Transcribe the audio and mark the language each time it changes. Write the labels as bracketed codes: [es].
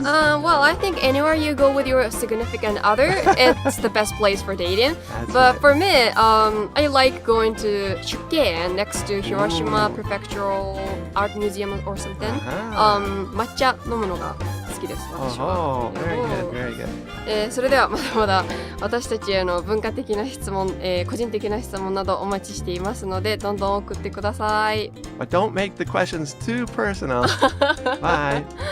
[en] Well, I think anywhere you go with your significant other, it's the best place for dating. That's But right. for me, I like going to Shuken next to Hiroshima Prefectural Art Museum or something. [ja] 抹茶飲むのが好きです、私は。 [en] Oh, very good, very good. [ja] それではまだまだ私たちへの文化的な質問、個人的な質問などお待ちしていますので、どんどん送ってください。 [en] But don't make the questions too personal. Bye.